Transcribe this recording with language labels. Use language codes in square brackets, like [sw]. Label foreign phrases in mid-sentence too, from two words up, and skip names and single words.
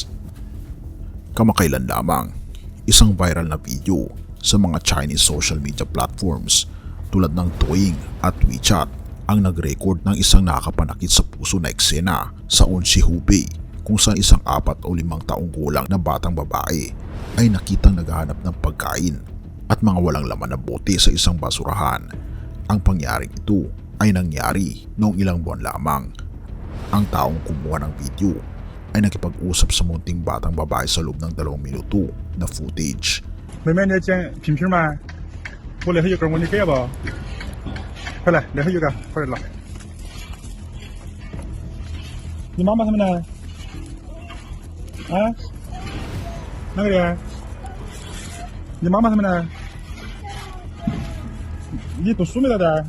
[tl] Kamakailan lamang, isang viral na video sa mga [en] Chinese social media platforms [tl] tulad ng Douyin at WeChat ang nag-record ng isang nakakapanakit sa puso na eksena sa Onshi Hubei kung saan isang 4 o 5 taong gulang na batang babae ay nakitang naghahanap ng pagkain at mga walang laman na bote sa isang basurahan. Ang pangyaring ito ay nangyari noong ilang buwan lamang. Ang taong kumuha ng video ay nakipag-usap sa munting batang babae sa loob ng 2 minuto na footage. [zh] 妹妹，你要捡瓶瓶吗？我那头有根，我你给不？快来，那头有个，快点拿。你妈妈他们呢？啊？哪个人？你妈妈他们呢？你读书没到这儿？